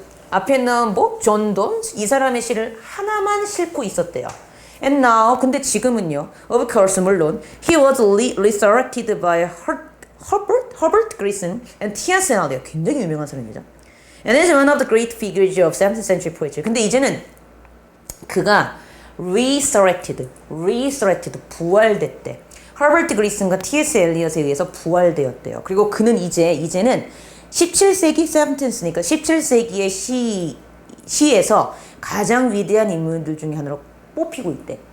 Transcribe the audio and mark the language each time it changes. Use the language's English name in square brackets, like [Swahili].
[Korean] 앞에 나온 존 돈스 이 사람의 시를 하나만 싣고 있었대요. [English] And now, [Korean] 근데 지금은요. [English] Of course, [Korean] 물론 [English] he was resurrected by Herbert Grayson and T.S. Eliot. [Korean] 굉장히 유명한 사람이죠. [English] And is one of the great figures of 17th century poetry. [Korean] 근데 이제는 그가 resurrected, 부활됐대. 허버트 그리슨과 T.S. 엘리엇에 의해서 부활되었대요. 그리고 그는 이제는 17세기 17th니까 17세기의 시에서 가장 위대한 인물들 중에 하나로 뽑히고 있대.